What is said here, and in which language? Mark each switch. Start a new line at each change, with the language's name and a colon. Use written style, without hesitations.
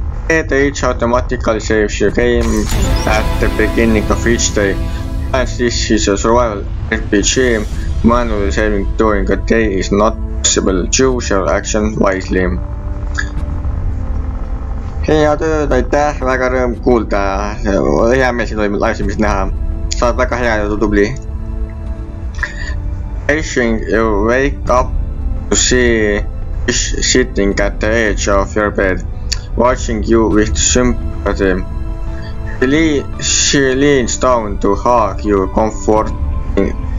English: Each automatically saves your game at the beginning of each day. As this is a survival RPG, manually saving during a day is not possible. Choose your action wisely.
Estonian: Hea tööd, aitäh, väga rõõm kuulda. Hea meel siin toimub livestreamist näha. Sa oled väga hea ja tubli.
English: You wake up to see fish sitting at the edge of your bed, watching you with sympathy. She leans down to hug you comfortingly.